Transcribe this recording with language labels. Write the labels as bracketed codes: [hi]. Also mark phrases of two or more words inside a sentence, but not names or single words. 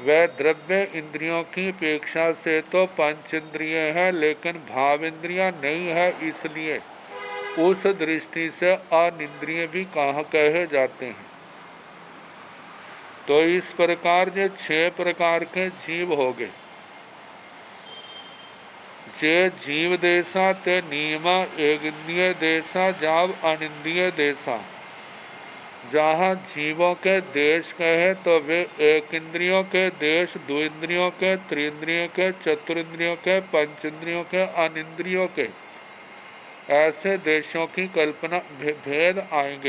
[hi] वह द्रव्य इंद्रियों की अपेक्षा से तो पंच इंद्रिय है, लेकिन भाव इंद्रिया नहीं है, इसलिए उस दृष्टि से अनिंद्रिय भी कहे जाते हैं। तो इस प्रकार जो 6 प्रकार के जीव हो गए। [pka] जे जीव देशा ते नियमा एक इंद्रिय देशा जाव अनिंद्रिय देशा। [hi] जहाँ जीवों के देश कहे तो वे एक इंद्रियों के देश, दो इंद्रियों के, त्रिंद्रियों के, चतुरिंद्रियों के, पंच इंद्रियों के, अनिंद्रियों के, ऐसे देशों की कल्पना भेद आएंगे।